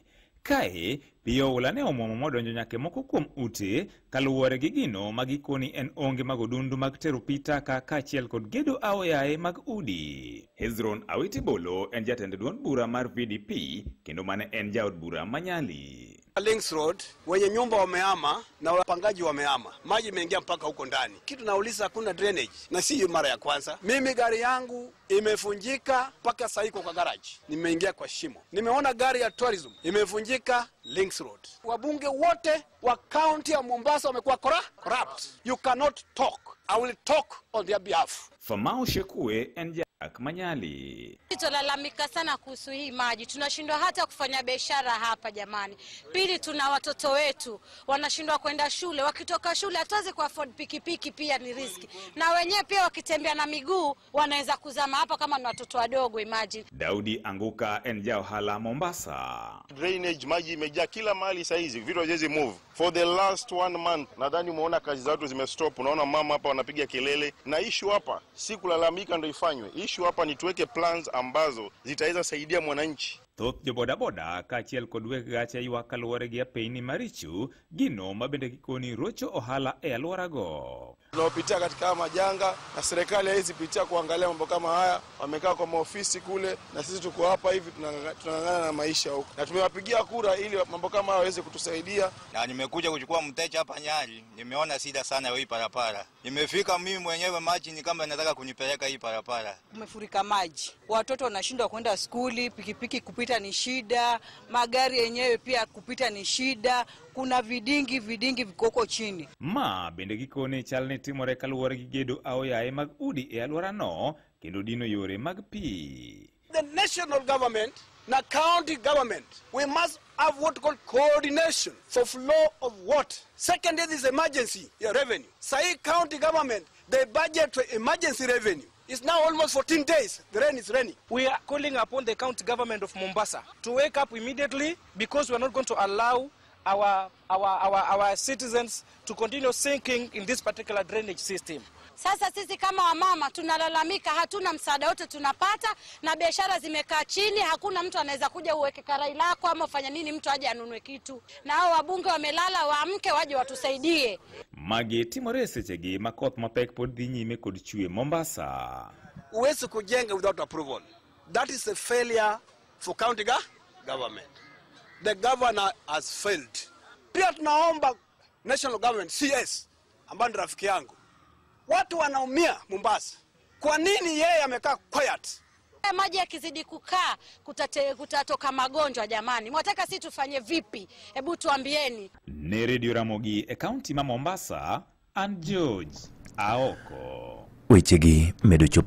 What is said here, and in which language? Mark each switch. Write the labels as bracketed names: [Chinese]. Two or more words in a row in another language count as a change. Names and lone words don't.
[Luo (Kenya and Tanzania)] Kae pioula ne omuomo modonjo nyake moko kuom ute kaluwore gi gino magikoni en onge mag odundu mag tero pi taka kaachiel kod gedo aoyaye mag udi. Hezron Awiti-Bolo en jatend duond bura mar VDP kendo mane en jaod bura ma Nyali. [Swahili] Links Road wenye nyumba wamehama na wapangaji wamehama. Maji imeingia mpaka huko ndani. Kitu nauliza hakuna drainage na si mara ya kwanza. Mimi gari yangu imefunjika mpaka sasa iko kwa garage. Nimeingia kwa shimo. Nimeona gari ya tourism imefunjika Links Road. Wabunge wote wa county ya Mombasa wamekuwa corrupt. [English] You cannot talk. I will talk on their behalf. [Luo (Kenya and Tanzania)] Famau Shekue en Manyali. [Swahili] Tunalalamika sana kuhusu hii maji. Tunashindwa hata kufanya biashara hapa jamani. Pili, tuna watoto wetu wanashindwa kwenda shule. Wakitoka shule hatuwezi ku afford pikipiki, pia ni riski. Na wenyewe pia wakitembea na miguu wanaweza kuzama hapa kama ni watoto wadogo, imagine. Daudi Anguka enjao hala Mombasa. Drainage maji imejaa kila mahali saizi. Vitu haziwezi move. [English] For the last 1 month [Swahili] nadhani umeona kazi za watu zimestop. Unaona mama hapa wanapiga kelele. Na issue hapa si kulalamika ndio ifanywe. Issue hapa ni tuweke plans ambazo zitaweza saidia mwananchi. [Luo (Kenya and Tanzania)] Thoth jo boda kaachiel kod weg gache ywak kaluwore gi peini maricho gino mabende gikoni rocho ohala e alworago. [Swahili] Tunapitia katika majanga na serikali haizi pitia kuangalia mambo kama haya. Wamekaa kwa maofisi kule na sisi tuko hapa hivi tunang'ang'ana na maisha huko. Na tumewapigia kura ili mambo kama haya yaweze kutusaidia. Na nimekuja kuchukua mteja hapa Nyali. Nimeona shida sana hii parapara. Nimefika mimi mwenyewe maji ni kama nataka kunipeleka hii parapara. Umefurika maji. Watoto wanashindwa kwenda skuli, pikipiki kupita ni shida, magari yenyewe pia kupita ni shida, kuna vidingi vikoko chini. [Luo (Kenya and Tanzania)] Ma bende gikone chalne timore kaluwore gi gedo aoyaye mag udi e alworano kendo dino yore mag pi. [English] The national government na county government, we must have what called coordination for flow of water. Second is emergency revenue. Say county government, they budget for emergency revenue. It's now almost 14 days. The rain is raining. We are calling upon the county government of Mombasa to wake up immediately, because we are not going to allow our citizens to continue sinking in this particular drainage system. [Swahili] Sasa sisi kama wamama tunalalamika, hatuna msaada wote tunapata na biashara zimekaa chini, hakuna mtu anaweza kuja uweke karai lako ama ufanya nini mtu aje anunue kitu. Na hao wabunge wamelala, waamke waje watusaidie. [Luo (Kenya and Tanzania)] Mage timore sechegi makoth mapek pod dhi nyime kod chue Mombasa. [Swahili] Uwezi kujenga [English] without approval. That is a failure for county government. The governor has failed. [Swahili] Pia tunaomba [English] national government CS [Swahili] ambaye ni rafiki yangu. Watu wanaumia Mombasa. Kwa nini yeye amekaa quiet? Maji yakizidi kukaa kutatoka magonjwa jamani. Mwataka sisi tufanye vipi? Hebu tuambieni. [Luo (Kenya and Tanzania)] Ne Radio Ramogi e county ma Mombasa, and George Aoko. Wechegi medo chopo